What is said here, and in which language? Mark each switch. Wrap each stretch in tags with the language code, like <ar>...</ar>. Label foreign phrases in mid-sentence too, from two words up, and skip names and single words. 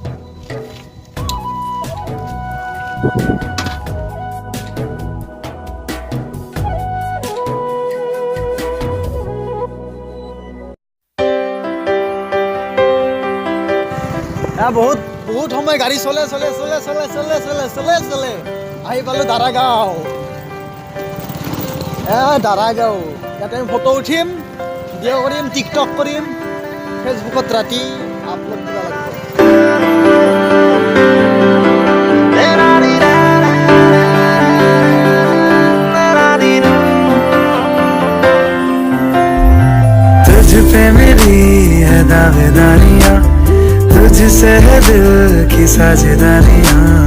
<as>বহুত বহুত সময় গাড়ী চলে আহি পালোঁ দাৰাগাঁও দাৰাগাঁও ইয়াতে আমি ফটো উঠিম ভিডিঅ' কৰিম টিকটক কৰিম ফেচবুকত ৰাতি আপলোড দিব লাগিব</as> <hi>तुझ पे मेरी है दावेदारियां तुझसे है दिल की साझेदारियां</hi>